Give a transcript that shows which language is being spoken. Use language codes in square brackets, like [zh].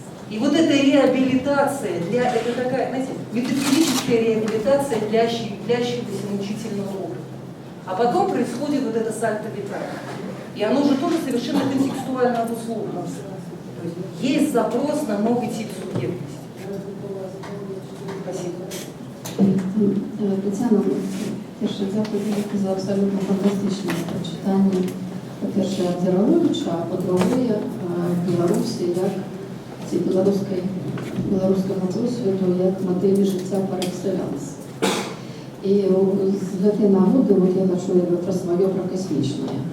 [ru] И вот эта реабилитация, это такая, знаете, метафизическая реабилитация длящегося мучительного опыта. А потом происходит вот это сальто витале. И оно же тоже совершенно контекстуально обусловлено. То есть есть запрос на новый тип субъектности. Спасибо. [uk] Тетяна, перше, дякую за абсолютно фантастичне прочитання. По-перше, Абдираловича, а по-друге, Білорусі, як ці білоруського досвіду, як моделі життя par excellence. І [be] з гэтай нагоди [uk] я хочу про свое, про космічне.